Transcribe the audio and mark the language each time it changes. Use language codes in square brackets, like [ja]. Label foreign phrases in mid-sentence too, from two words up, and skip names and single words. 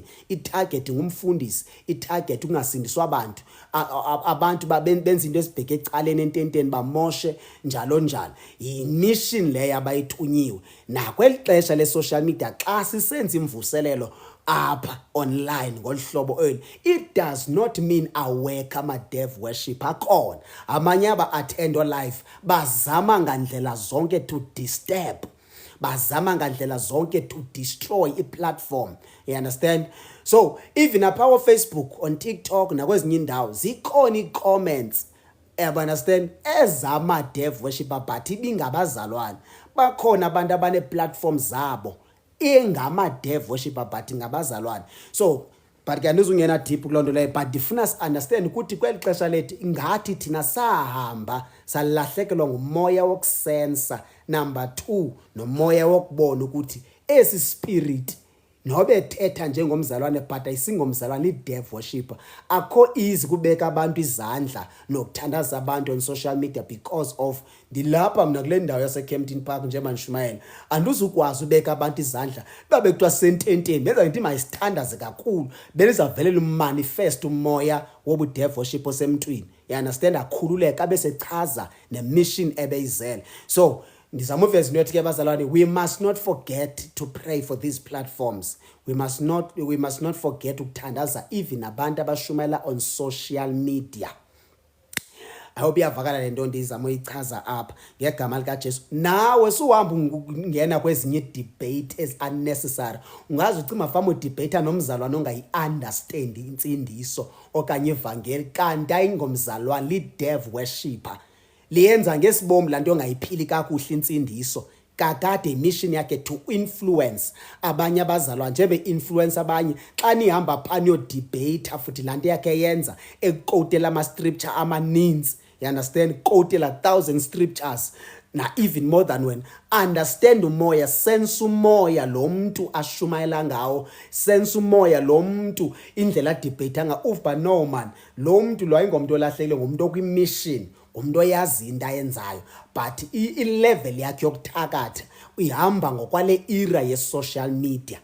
[xh] I-target ngumfundisi, i-target ungasindiswa abantu benza into ezibheke ecaleni ententeni bamoshe njalo njalo. Yi-mission leyo abayithunyiwe. Nakweli xesha le- [en] social media [xh] xa sisenza imvuselelo apha online ngolu hlobo eli, [en] it does not mean [xh] awekho ama-dev worship akhona. Amanye aba-attend live bazama ngandlela zonke [en] to disturb, [xh] bazama ngandlela zonke [en] to destroy [xh] i-platform. [en] You understand? So even [xh] apha Facebook, [en] on TikTok [xh] nakwezinye indawo zikhona i-comments, understand, ezama-dev [en] worshipper but [xh] ibingabazalwane. Bakhona abantu abane-platform zabo engama-dev [en] worshipper but [xh] ngabazalwane. [en] So but [xh] ke andizungena deep kuloo nto leyo, but ndifuna si-understand ukuthi kweli xesha lethu ngathi thina sahamba salahlekelwa ngumoya wokusensa. Number 2, nomoya wokubona ukuthi esi spirit nobe ethetha njengomzalwane but ayisingomzalwane, i-dev worshipper. Akho easy kubeka abantu izandla nokuthandaza abantu [en] on social media because of [xh] ndilapha mna kule ndawo yaseKempton Park njengoba nishumayela. Andizukwazi ubeka abantu izandla babe kuthiwa sententeni benza into mayisithandaze kakhulu, benizavelela umanifest umoya wobu-dev worship osemntwini. [en] You understand? [xh] Akhululeka abesechaza ne-mission ebeyizele. So ndizama uveza into ethi ke bazalwane, [en] we must not forget to pray for these platforms. We must not forget ukuthandaza even [xh] abantu abashumayela [en] on social media. I hope [xh] iyavakala le nto ndizama uyichaza apha ngegama likaJesu. Nawe suhamba ungena kwezinye debate ezi-unnecessary, ungazi ucima fama udebate nomzalwane ongayi-understand intsindiso okanye ivangeli kanti ayingomzalwane, li-dev worshipper. Liyenza ngesibomu laa nto ongayiphili kakuhle intsindiso. Kakade mission yakhe [en] to influence [xh] abanye abazalwane njebe-influence abanye. Xa nihamba phaa niyodebate futhi laa nto yakhe yenza ekukotela ama-scripture amaninzi. [en] You understand? Kotela 1,000 scriptures na even more than when. [xh] Understand umoya, sense umoya lo mntu ashumayela ngawo, sense umoya lo mntu indlela debate nga uva. [en] No man, [xh] lo mntu lo ayingomntu olahlekile, ngumntu okwi-mission, ngumntu oyazi into ayenzayo, but i-level yakhe yokuthakatha uyihamba ngokwale era ye-social media.